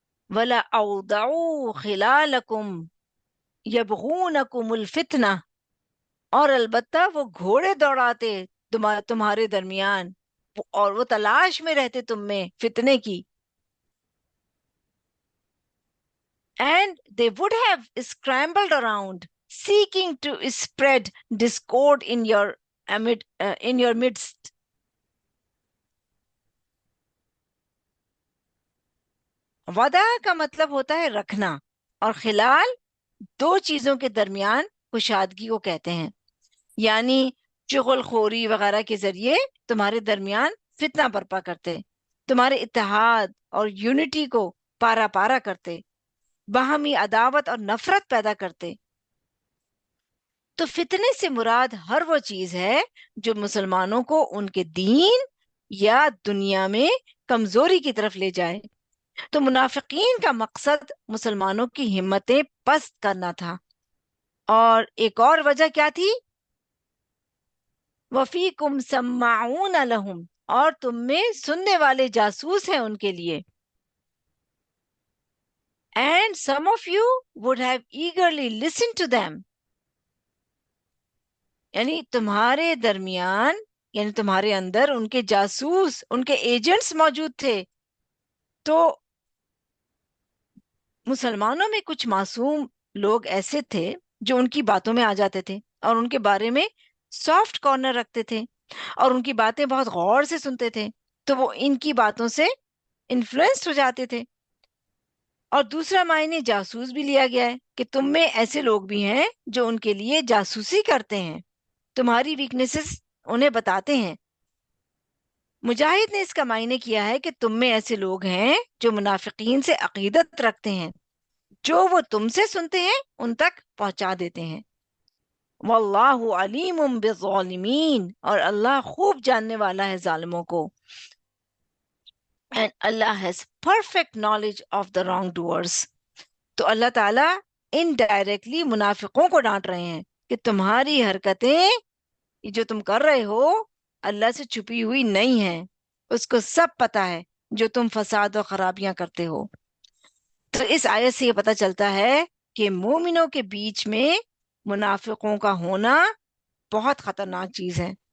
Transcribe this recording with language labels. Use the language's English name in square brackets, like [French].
[Arabic] وَلَا أَوْضَعُوا خِلَالَكُمْ يَبْغُونَكُمُ الْفِتْنَةَ، [Urdu] اور البتہ وہ گھوڑے دوڑاتے تمہارے درمیان اور وہ تلاش میں رہتے تم میں فتنے کی. [English] And they would have scrambled around seeking to spread discord in your midst. [Urdu] وعدہ کا مطلب ہوتا ہے رکھنا، اور خلال دو چیزوں کے درمیان کشادگی کو کہتے ہیں، یعنی چغل خوری وغیرہ کے ذریعے تمہارے درمیان فتنہ برپا کرتے، تمہارے اتحاد اور یونٹی کو پارا پارا کرتے، باہمی عداوت اور نفرت پیدا کرتے. تو فتنے سے مراد ہر وہ چیز ہے جو مسلمانوں کو ان کے دین یا دنیا میں کمزوری کی طرف لے جائے. تو منافقین کا مقصد مسلمانوں کی ہمتیں پست کرنا تھا. اور ایک اور وجہ کیا تھی؟ [Arabic] وَفِيكُمْ سَمَّاعُونَ لَهُمْ، [Urdu] اور تم میں سننے والے جاسوس ہیں ان کے لیے. [English] And some of you would have eagerly listened to them. [Urdu] یعنی تمہارے درمیان، یعنی تمہارے اندر ان کے جاسوس، ان کے ایجنٹس موجود تھے. تو مسلمانوں میں کچھ معصوم لوگ ایسے تھے جو ان کی باتوں میں آ جاتے تھے اور ان کے بارے میں سافٹ کارنر رکھتے تھے اور ان کی باتیں بہت غور سے سنتے تھے، تو وہ ان کی باتوں سے انفلوئنسڈ ہو جاتے تھے. اور دوسرا معنی جاسوس بھی لیا گیا ہے کہ تم میں ایسے لوگ بھی ہیں جو ان کے لیے جاسوسی کرتے ہیں، تمہاری ویکنیسز انہیں بتاتے ہیں. مجاہد نے اس کا معنی کیا ہے کہ تم میں ایسے لوگ ہیں جو منافقین سے عقیدت رکھتے ہیں، جو وہ تم سے سنتے ہیں ان تک پہنچا دیتے ہیں. [Arabic] واللہ علیم بالظالمین، [Urdu] اور اللہ خوب جاننے والا ہے ظالموں کو. [English] And Allah has perfect knowledge of the wrongdoers. [Urdu] تو اللہ تعالیٰ انڈائریکٹلی منافقوں کو ڈانٹ رہے ہیں کہ تمہاری حرکتیں جو تم کر رہے ہو اللہ سے چھپی ہوئی نہیں ہیں، اس کو سب پتا ہے. جو تم فساد اور خرابیاں کرتے ہو. تو اس آیت سے یہ پتہ چلتا ہے کہ مومنوں کے بیچ میں منافقوں کا ہونا بہت خطرناک چیز ہے.